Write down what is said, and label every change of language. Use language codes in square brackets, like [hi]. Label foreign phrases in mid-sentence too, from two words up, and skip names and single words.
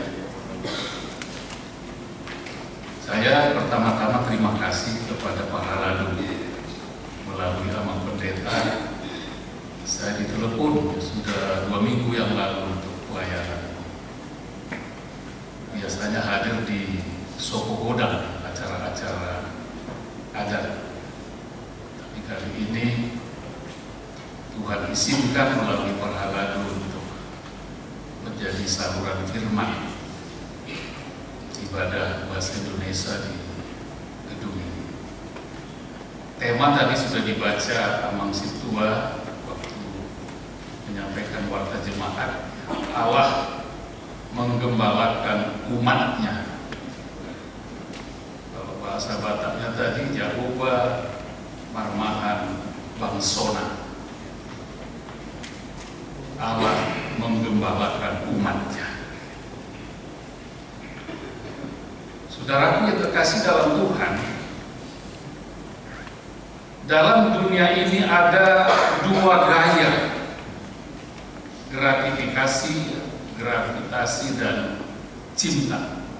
[id] Saya pertama-tama terima kasih kepada Pak Haladu. Melalui Amang Pendeta, saya ditelepon sudah 2 minggu yang lalu untuk pelayanan. Biasanya hadir di Soko Godang, acara-acara adat. Tapi kali ini Tuhan izinkan melalui Pak Haladu untuk menjadi saluran firman ibadah bahasa Indonesia di gedung ini. Tema tadi sudah dibaca Amang Situa waktu menyampaikan warta jemaat. Allah menggembalakan umatnya. Kalau bahasa Bataknya tadi, [bbc] Jehovah marmahan bangsona. [id] Allah menggembalakan umatnya. Saudaraku yang terkasih dalam Tuhan, dalam dunia ini ada 2 gaya gravitasi dan cinta.